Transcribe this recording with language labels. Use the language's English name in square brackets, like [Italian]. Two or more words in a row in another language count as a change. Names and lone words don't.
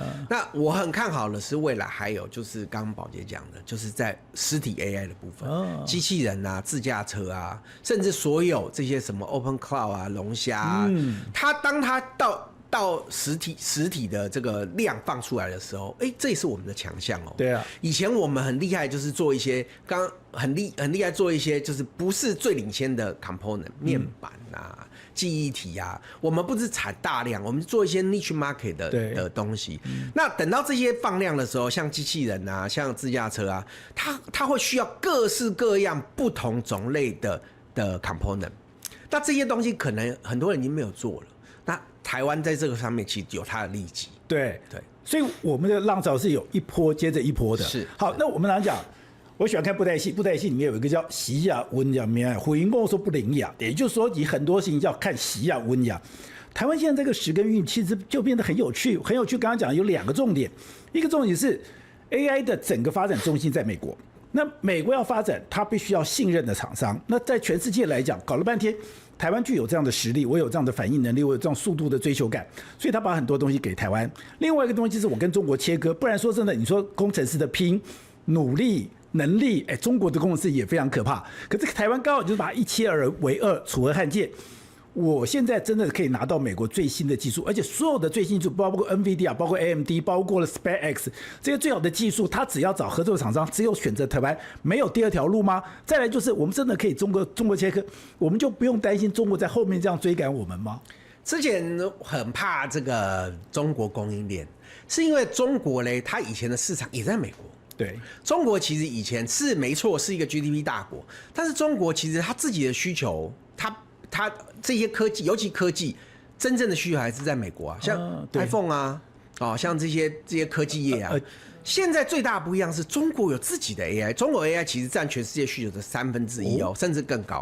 [Chinese] 那我很看好的是未來還有就是剛剛寶傑講的，就是在實體 AI 的部分，機器人啊、自駕車啊，甚至所有這些什麼 Open Cloud 啊、龍蝦啊，當它到實體的這個量放出來的時候，這也是我們的強項哦。對啊，以前我們很厲害，就是做一些很厲害做一些就是不是最領先的 component 面板啊、記憶體啊，我們不是產大量，我們做一些 [English] niche market [Chinese] 的東西。那等到這些放量的時候，像機器人啊、像自駕車啊，它會需要各式各樣不同種類的 component。那這些東西可能很多人已經沒有做了。那台灣在這個上面其實有它的利基。對對，所以我們的浪潮是有一波接着一波的。是。好，那我们来講，我喜歡看布袋戲，布袋戲裡面有一個叫習雅溫雅面，回應跟我說不靈雅，也就是說你很多事情要看習雅溫雅。台灣現在這個時跟運其實就變得很有趣，很有趣。剛剛講有2個重點，一個重點是 AI 的整個發展中心在美國。那美國要發展，它必須要信任的廠商。那在全世界來講，搞了半天，台灣具有這樣的實力，我有這樣的反應能力，我有這樣速度的追求感，所以他把很多東西給台灣。另外一個東西就是我跟中國切割，不然說真的，你說工程師的拼努力能力，中國的工程師也非常可怕。可是台灣剛好就是把它一切而為二，楚河漢界。我現在真的可以拿到美國最新的技術，而且所有的最新技術，包括 NVIDIA， 包括 AMD， 包括了 SpaceX 這些最好的技術，它只要找合作廠商，只有選擇台灣，沒有第二條路嗎？再來就是我們真的可以中國切割，我們就不用擔心中國在後面這樣追趕我們嗎？之前很怕這個中國供應鏈，是因為中國嘞，它以前的市場也在美國。對，中國其實以前是沒錯，是一個 GDP 大國，但是中國其實它自己的需求，它這些科技，尤其科技真正的需求還是在美國啊，像 iPhone 啊，像這些科技業啊。現在最大的不一樣是中國有自己的 AI， 中國 AI 其實佔全世界需求的1/3哦，甚至更高，